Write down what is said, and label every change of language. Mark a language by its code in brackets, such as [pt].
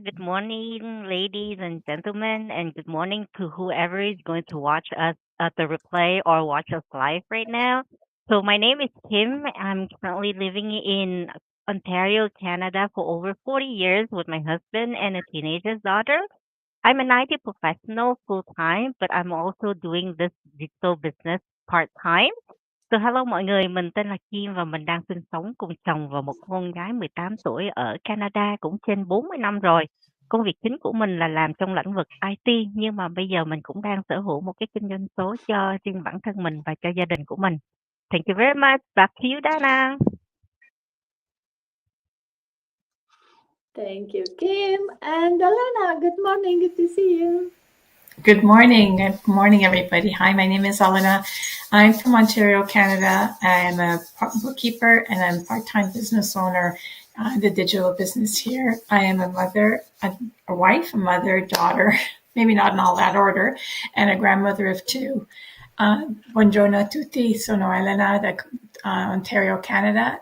[en] Good morning, ladies and gentlemen, and good morning to whoever is going to watch us at the replay or watch us live right now. So my name is Kim. I'm currently living in Ontario, Canada for over 40 years with my husband and a teenager's daughter. I'm an IT professional full time, but I'm also doing this digital business part time. So hello [vi] mọi người, mình tên là Kim và mình đang sinh sống cùng chồng và một con gái 18 tuổi ở Canada cũng trên 40 năm rồi. Công việc chính của mình là làm trong lĩnh vực IT, nhưng mà bây giờ mình cũng đang sở hữu một cái kinh doanh số cho riêng bản thân mình và cho gia đình của mình. [en] Thank you very much. Back to you, Dana. Thank you, Kim. And Elena, good morning. Good to see you. Good morning. Good morning, everybody. Hi, my name is Elena. I'm from Ontario, Canada. I'm a bookkeeper and I'm a part-time business owner in the digital business here. I am a mother, a wife, a mother, daughter, maybe not in all that order, and a grandmother of two. [it] Buongiorno a tutti, sono Elena da Ontario, Canada.